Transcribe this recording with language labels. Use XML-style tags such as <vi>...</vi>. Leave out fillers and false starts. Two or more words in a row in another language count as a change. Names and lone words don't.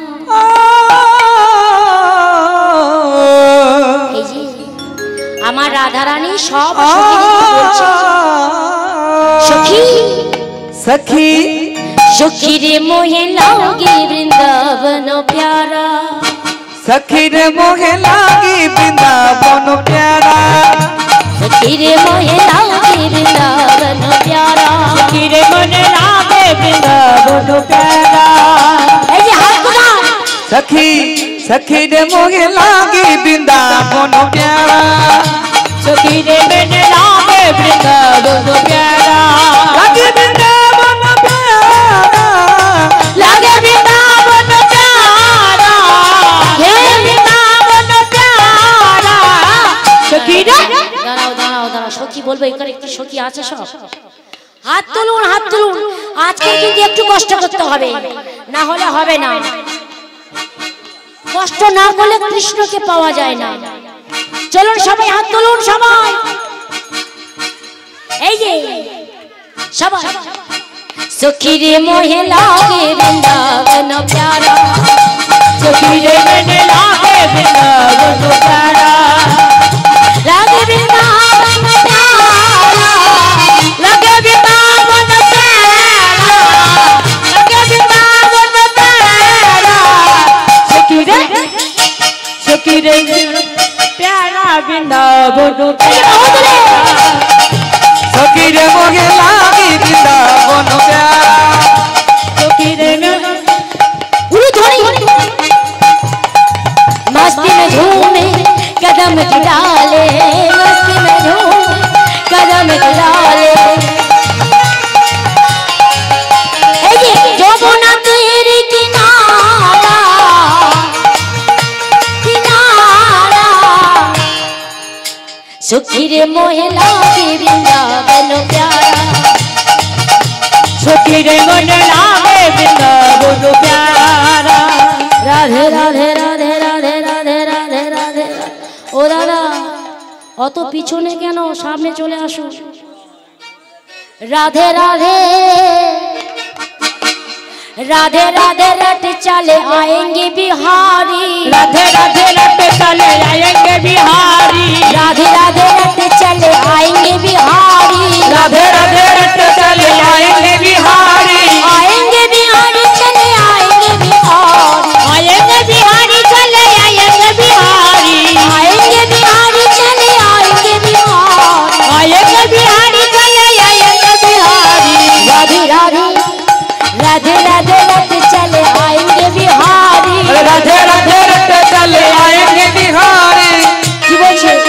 <bn>এই যে আমার রাধারানী সব সখী সখী</bn> <hi>सुखी रे मोहे लागे वृंदावन प्यारा। सखी रे मोहे लागी वृंदावन प्यारा। सखी रे मोहे लागी वृंदावन प्यारा। सखी रे मोहे लागे वृंदावन प्यारा। सखी सखी रे मोहे लागी वृंदावन प्यारा। सखी रे मोहे लागे वृंदावन प्यारा। लागे वृंदावन प्यारा, लागे वृंदावन प्यारा, हे वृंदावन प्यारा। सखी रे</hi> <bn>দাঁড়াও দাঁড়াও দাঁড়াও, সখী বলবো এখানে একটু সখী আছে সব? হাত তুলুন, হাত তুলুন। আজকে কিন্তু একটু কষ্ট করতে হবে, না হলে হবে না। কষ্ট না করলে কৃষ্ণকে পাওয়া যায় না। চলুন সবাই হাত তুলুন, সবাই। এই যে সবাই।</bn> <hi>सखी रे मोहे लागे वृंदावन प्यारा। सखी रे मोहे लागे वृंदावन प्यारा। लागे वृंदावन प्यारा, लगे वृंदावन प्यारा, लगे वृंदावन प्यारा। सखी रे प्यारा वृंदावन प्यारा। सखी रे मोहे लागी वृंदावन प्यारा। सखी रे मस्ती में झूमे कदम डाले, मस्ती में झूम कदम डाले। यमुना तेरी किनारा किनारा। सुखी रे मोहे लागे वृंदावन प्यारा। सखी रे मोहे लागे वृंदावन प्यारा।</hi> <bn>রাধে রাধে রাধে রাধে রাধে রাধে রাধে। ও দাদা, অত পিছনে কেন? সামনে চলে আসুন। রাধে রাধে</bn> <hi>राधे राधे रट चले आएंगे बिहारी। राधे राधे रट चले आएंगे बिहारी। राधे राधे रट चले आएंगे बिहारी। राधे राधे रट चले आएंगे बिहारी। आएंगे बिहारी चले आएंगे बिहारी। आएंगे बिहारी चले आएंगे बिहारी। आएंगे बिहारी चले आएंगे बिहारी। आएंगे बिहारी चले आएंगे बिहारी। राधे राधे राधे राधे रट चले आएंगे बिहारी। राधे राधे रट चले आएंगे बिहारी।</hi> <bn>কি বলছে?</bn>